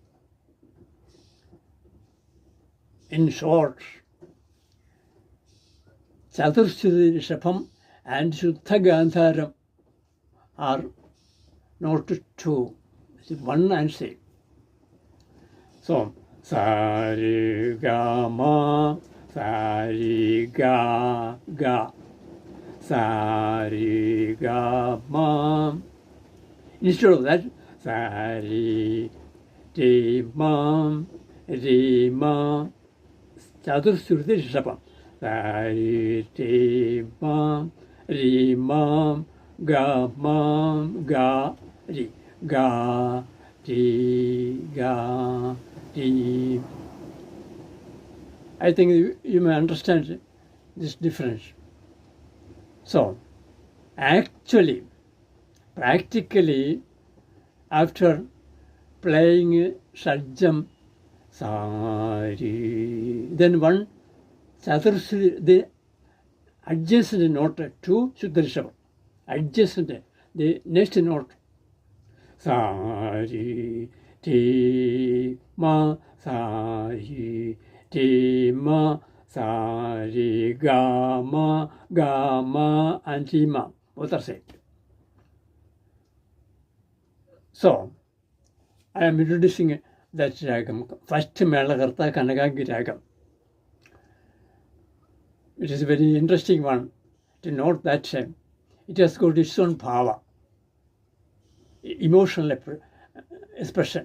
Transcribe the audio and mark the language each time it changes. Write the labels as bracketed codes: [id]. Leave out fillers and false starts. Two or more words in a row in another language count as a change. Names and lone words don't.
[en] In short, Chaturshruti Rishabham and Shuddha Gandhara are not two. It's one and same. So, sa, re, ga, ma, sa, re, ga, sa, re, ga, ma, Instead of that, sa re re ma chaturshruti rishabham. Sa re re ma ga re ga re. I think you may understand this difference. So, actually, practically, after playing Shadjam, Sari, then one Chaturshri, the adjacent note to Shuddha adjacent, the next note, Sari, Ti, Ma, Sari, Ti, Ma, Sari, Ga, Ma, and Ti, Ma. Both are said. So, I am introducing that ragam. First Melakarta Kanagagi ragam. It is a very interesting one to note that it has got its own power, emotional expression.